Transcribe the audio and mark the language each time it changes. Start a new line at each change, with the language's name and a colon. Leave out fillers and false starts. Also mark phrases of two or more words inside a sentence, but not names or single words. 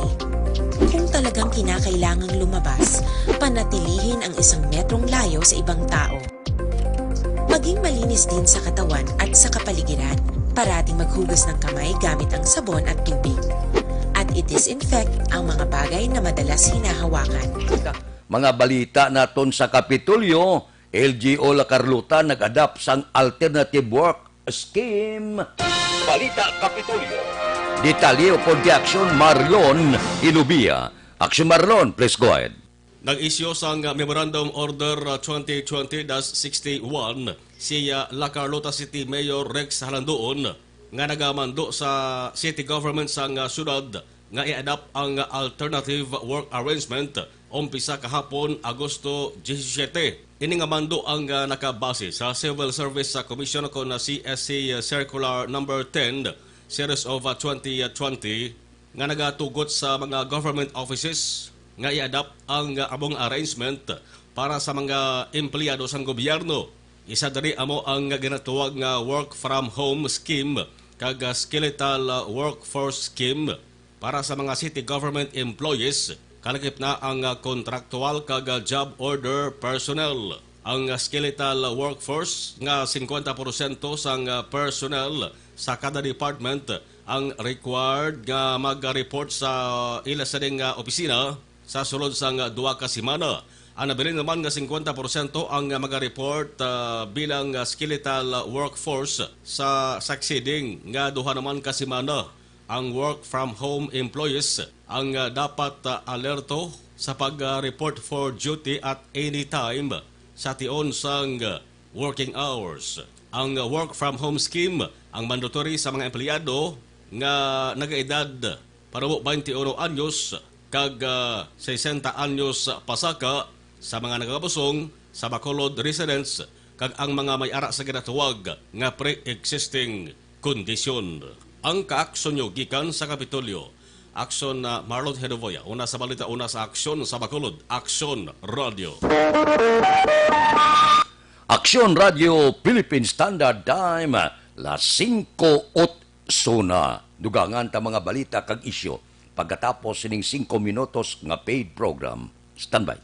Filipino: Kung talagang kinakailangang lumabas, panatilihin ang 1 metrong layo sa ibang tao. Maging malinis din sa katawan at sa kapaligiran. Parating maghugas ng kamay gamit ang sabon at tubig. At i-disinfect ang mga bagay na madalas hinahawakan.
Hiligaynon: Mga balita naton sa Kapitolyo, LGO La Carlota nag-adapt sang
English: alternative work scheme.
Hiligaynon: Balita Kapitolyo. Detalye po di aksyon Marlon Ilubia. Aksyon Marlon,
English: please go ahead.
Hiligaynon: Nag-isyo sang Memorandum Order 2020-61 siya La Carlota City Mayor Rex Halandoon nga nagamando sa city government sang syudad nga i-adapt ang
English: alternative work arrangement
Hiligaynon: umpisa kahapon Agosto 17. Ini nga mando ang nakabase sa Civil Service Commission ko na CSC Circular Number 10 Series of 2020 nga nagatugot sa mga
English: government offices
Hiligaynon: nga i-adapt ang among arrangement para sa mga empleyado sang gobyerno. Isa diri amo ang ginatuwag nga
English: work from home scheme
Hiligaynon: kag
English: skeletal workforce scheme
Hiligaynon: para sa mga
English: city government employees.
Hiligaynon: Kalakip na ang contractual kag
English: job order personnel.
Hiligaynon: Ang
English: skeletal workforce
Hiligaynon: nga 50% sang personnel sa kada department ang required nga mag-report sa ila sa ding opisina sa sulod sang 2 ka semana. Ang nabilin naman nga 50% ang mag-report bilang
English: skeletal workforce
Hiligaynon: sa succeeding nga 2 naman ka semana. Ang
English: work from home employees
Hiligaynon: ang dapat alerto sa pag-report
English: for duty at any time
Hiligaynon: sa tion sang
English: working hours.
Hiligaynon: Ang
English: work from home scheme
Hiligaynon: ang mandatory sa mga empleyado nga nagaedad para 21 anyos kag 60 anyos pasaka sa mga nagabusong sa Bacolod residents kag ang mga may-ara sa ginatuwag nga pre-existing kondisyon. Ang kaaksyon nyo gikan sa Kapitolyo. Aksyon na Marlon Hedovoya. Una sa balita, una sa aksyon sa Bacolod. Aksyon Radio. Aksyon Radio Philippine Standard Time, las 5:08 na. Dugangan ta mga balita kag isyo pagkatapos sining 5 minutos nga
English: paid program.
Hiligaynon: Standby.